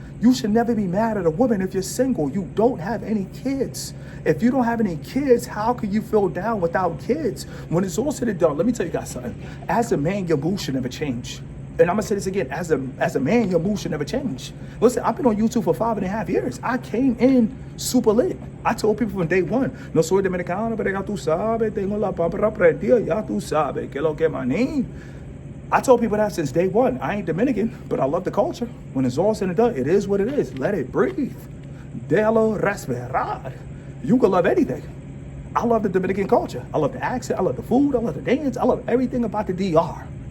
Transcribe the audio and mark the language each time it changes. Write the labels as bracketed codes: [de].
[en] You should never be mad at a woman if you're single. You don't have any kids. If you don't have any kids, how can you feel down without kids? When it's all said and done, let me tell you guys something. As a man, your mood should never change. And I'm gonna say this again, as a man, your mood should never change. Listen, I've been on YouTube for 5.5 years. I came in super lit. I told people from day one, [es] no soy dominicano, pero ya tú sabes, tengo la pámpara prendida, ya tú sabes, que lo que maní. [en] I told people that since day one. I ain't Dominican, but I love the culture. When it's all said and done, it is what it is. Let it breathe. [es] Déjalo respirar. [en] You can love anything. I love the Dominican culture. I love the accent. I love the food. I love the dance. I love everything about the DR.